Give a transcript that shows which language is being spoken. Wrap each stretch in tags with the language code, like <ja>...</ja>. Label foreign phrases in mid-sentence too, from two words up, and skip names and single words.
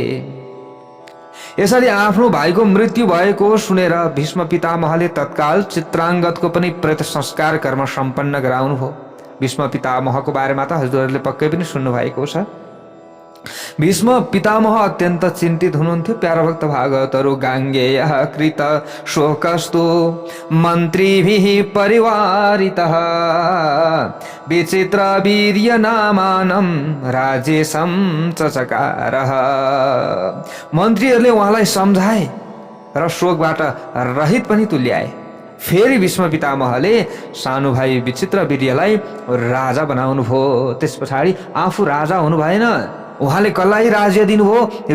<ne>यसरी आफ्नो भाइको मृत्यु भएको सुनेर भीष्म पितामहले तत्काल चित्राङ्गतको पनि प्रेत संस्कार कर्म सम्पन्न गराउनुभयो। भीष्म पितामहको बारेमा त हजुरहरूले पक्कै पनि सुन्नुभएको छ। भीष्म पितामह अत्यन्त चिन्तित हुनुहुन्थ्यो प्यारा भक्त भागवतहरू।</ne> <sa>गाङ्गेय कृत शोकस्तु मन्त्रीभिः परिवारितः विचित्र वीर्य नामानं राजेशं चचकारः।</sa> <ne>मन्त्रीहरूले उहाँलाई सम्झाए र शोकबाट रहित पनि तुल्याए। फेरि भीष्म पितामहले सानो भाइ विचित्र वीर्यलाई राजा बनाउनु भयो। त्यस पछाडि आफू राजा हुनु भएन, उहाँले कसलाई राज्य दिनुभयो?</ne>